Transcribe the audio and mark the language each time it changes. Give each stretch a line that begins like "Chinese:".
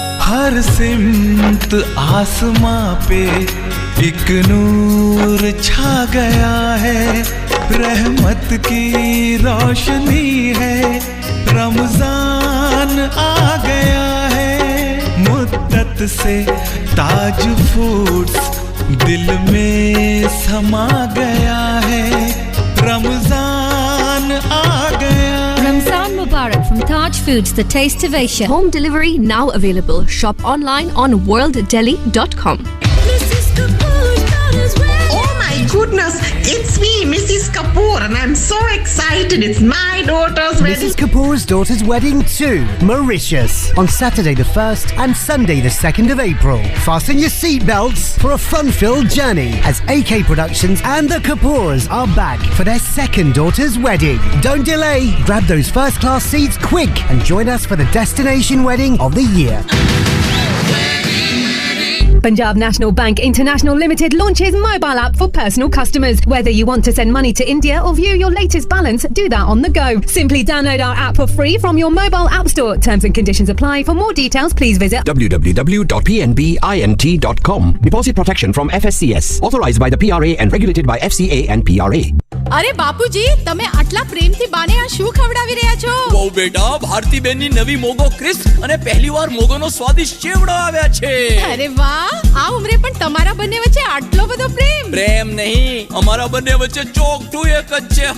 Hindi: हर सिमत आसमां पे एक नूर छा गया है, रहमत की रोशनी है, रमजान आ गया है। मुद्दत से ताज फूड्स दिल में समा गया है, रमजान आ गया।
English: Ramzan Mubarak from Taj Foods, the taste of Asia. Home delivery now available. Shop online on worlddelhi.com. Oh my goodness, it's me, Mrs. Kapoor, and I'm so excited. It's my daughter's wedding. Mrs. Kapoor's daughter's wedding to Mauritius on Saturday the 1st and Sunday the 2nd of April. Fasten your seatbelts for a fun-filled journey as AK Productions and the Kapoors are back for their second daughter's wedding. Don't delay. Grab those first-class seats quick and join us for the destination wedding of the year. Punjab National Bank International Limited launches mobile app for personal customers. Whether you want to send money to India or view your latest balance, do that on the go. Simply download our app for free from your mobile app store. Terms and conditions apply. For more details, please visit www.pnbint.com. Deposit protection from FSCS. Authorized by the PRA and regulated by FCA and PRA.
Gujarati: અરે બાપુજી, તમે આટલા પ્રેમથી બાને આ શું ખવડાવી રહ્યા છો? બહુ બેટા, ભારતી બેનની નવી મોગો ક્રિસ્પ અને પહેલીવાર મોગોનો સ્વાદિષ્ટ ચેવડો આવ્યા છે. અરે વાહ, આ ઉંમરે પણ તમારા બંને વચ્ચે આટલો બધો પ્રેમ. પ્રેમ નહીં, અમારા બંને વચ્ચે ચોકઠું એક જ છે.